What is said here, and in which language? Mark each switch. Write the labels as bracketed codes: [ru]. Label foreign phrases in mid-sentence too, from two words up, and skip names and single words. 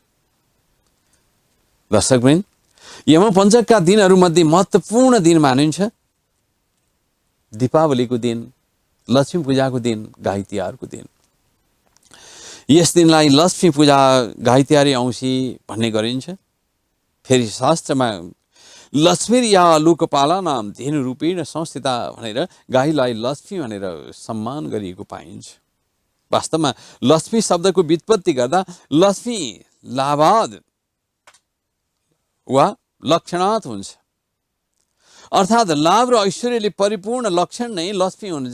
[ne] दर्शकवृन्द, यम पञ्चकका दिनहरूमध्ये महत्त्वपूर्ण दिन मानिन्छ दीपावलीको दिन, लक्ष्मी पूजाको दिन, गाई तिहारको दिन। यस दिनलाई लक्ष्मी पूजा, गाई तिहारी औँसी भन्ने गरिन्छ। फेरि शास्त्रमा [sa] लक्ष्मी या लोकपाला नाम धेनु रूपेण संस्थिता [ne] भनेर गाईलाई लक्ष्मी भनेर सम्मान गरिएको पाइन्छ। वास्तवमा लक्ष्मी शब्दको व्युत्पत्ति गर्दा [sa] लक्ष्मी लाभाद वा लक्षणात् [ne] हुन्छ, अर्थात् लाभ र ऐश्वर्यले परिपूर्ण लक्षण नै लक्ष्मी हुन्।